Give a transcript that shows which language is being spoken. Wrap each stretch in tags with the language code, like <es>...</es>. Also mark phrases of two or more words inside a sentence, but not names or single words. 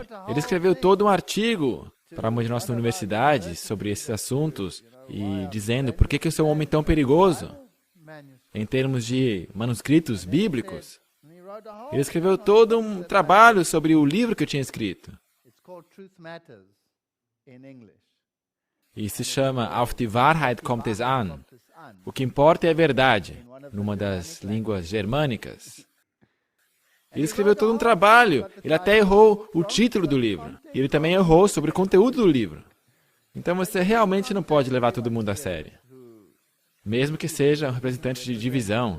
<pt>Ele escreveu todo um artigo para uma de nossas universidades sobre esses assuntos e dizendo por que eu sou um homem tão perigoso em termos de manuscritos bíblicos. Ele escreveu todo um trabalho sobre o livro que eu tinha escrito. E se chama Auf die Wahrheit kommt es an. O que importa é a verdade, numa das línguas germânicas. Ele escreveu todo um trabalho. Ele até errou o título do livro. E ele também errou sobre o conteúdo do livro. Então você realmente não pode levar todo mundo a sério. Mesmo que seja um representante de divisão.</pt>